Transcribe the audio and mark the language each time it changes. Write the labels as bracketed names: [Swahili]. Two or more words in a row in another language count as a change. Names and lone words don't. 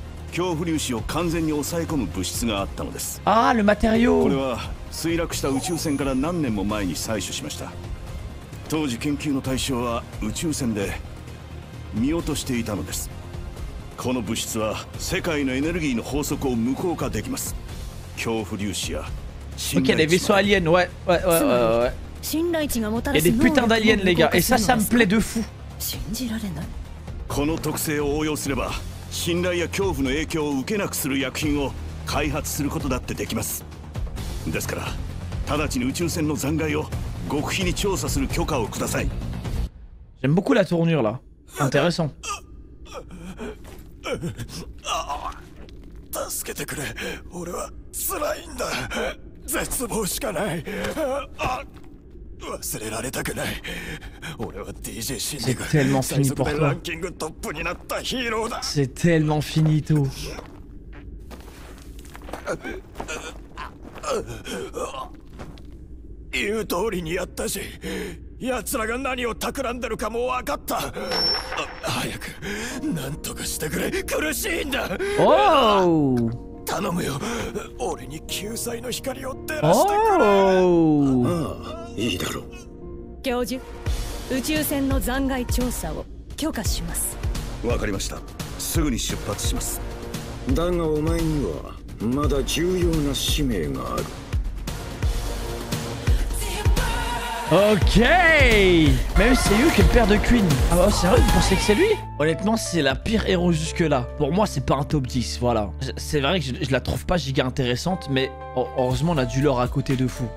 [Japanese] 恐怖粒子を完全に抑え込む物質があったのです。 [French] ああ、le matériau。 [Japanese] これは墜落した宇宙船から何年も前に採取しました。当時研究の対象は宇宙船で見落としていたのです。この物質は世界のエネルギーの法則を無効化できます。恐怖粒子や [French] Ok, les vaisseaux aliens, ouais. Il y a des putains d'aliens, les gars, et ça me plaît de fou. [Japanese] この特性を応用すれば信頼や恐怖の影響を受けなくする薬品を開発することだってできます。ですから直ちに宇宙船の残骸を極秘に調査する許可をください。 [French] J'aime beaucoup la tournure là. Intéressant. [Japanese] 助けてくれ。俺は辛いんだ。絶望しかない。忘れられたくない。俺は DJ シンデが最速でランキングトップになったヒーローだ。 [French] C'est tellement finito. [Japanese] 言う通りにやったし、奴らが何を企んでるかも分かった。早く何とかしてくれ。苦しいんだ。頼むよ。俺に救済の光を照らしてくれ。ああ、いいだろう。教授、宇宙船の残骸調査を許可します。わかりました。すぐに出発します。だがお前にはまだ重要な使命がある。 [French] Ok. Même c'est lui qui est le père de Queen. Ah bah sérieux, vous pensez que c'est lui? Honnêtement, c'est la pire héros jusque là. Pour moi, c'est pas un top 10, voilà. C'est vrai que je la trouve pas giga intéressante, mais heureusement, on a du lore à côté de fou.